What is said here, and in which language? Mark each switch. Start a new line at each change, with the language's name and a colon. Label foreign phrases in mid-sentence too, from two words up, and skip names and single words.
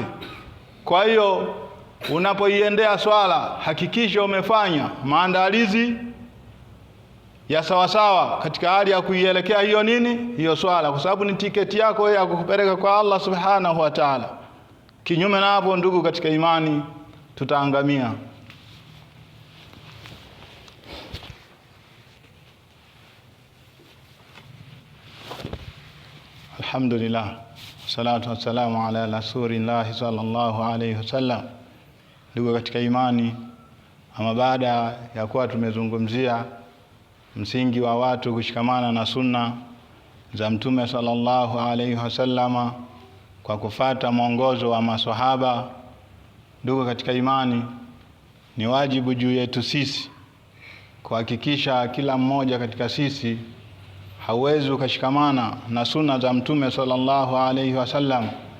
Swahili: Kwa hiyo unapoiendea swala, hakikisha umefanya maandalizi ya sawasawa katika hali ya kuielekea hiyo swala, kwa sababu ni tiketi yako ya kukupeleka kwa Allah
Arabic: سبحانه وتعالى.
Swahili: Kinyume na hapo, ndugu katika imani, tutaangamia.
Arabic: الحمد لله، الصلاة والسلام على رسول الله صلى الله عليه وسلم.
Swahili: Ndugu katika imani, ama baada ya kuwa tumezungumzia msingi wa watu kushikamana na sunna za Mtume
Arabic: صلى الله عليه وسلم
Swahili: kwa kufata mwongozo wa maswahaba, ndugu katika imani, ni wajibu juu yetu sisi kuhakikisha kila mmoja katika sisi hauwezi ukashikamana na sunna za Mtume
Arabic: صلى الله عليه وسلم